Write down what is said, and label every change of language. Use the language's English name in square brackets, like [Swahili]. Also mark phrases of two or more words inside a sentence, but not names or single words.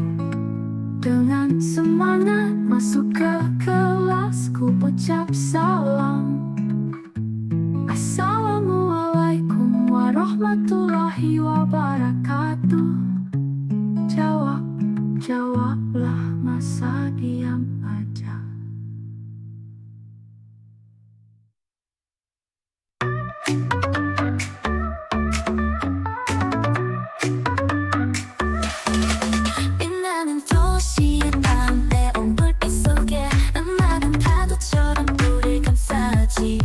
[Indonesian] Dengan semangat masuk ke kelas, ku ucap salam. [Arabic] السلام عليكم ورحمة الله وبركاته. [Indonesian] Jawablah, masa diam aja. [Korean] 빛나는 도시의 밤에 온 불빛 속에 음악은 파도처럼 우릴 감싸지.